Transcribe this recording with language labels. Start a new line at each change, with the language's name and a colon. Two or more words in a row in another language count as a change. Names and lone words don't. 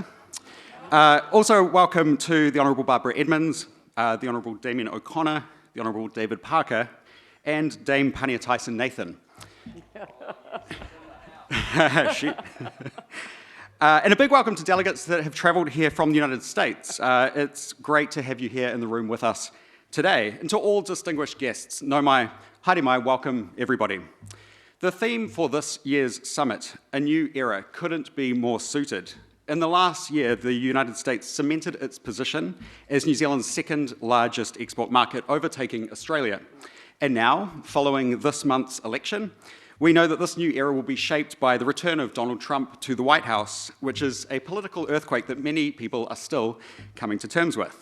English: Also welcome to the Honourable Barbara Edmonds, the Honourable Damien O'Connor, the Honourable David Parker, and Dame Pania Tyson Nathan. And a big welcome to delegates that have travelled here from the United States. It's great to have you here in the room with us today. And to all distinguished guests,
Māori: no mai, haere mai,
English: welcome everybody. The theme for this year's summit, A New Era, couldn't be more suited. In the last year, the United States cemented its position as New Zealand's second largest export market, overtaking Australia. And now, following this month's election, we know that this new era will be shaped by the return of Donald Trump to the White House, which is a political earthquake that many people are still coming to terms with.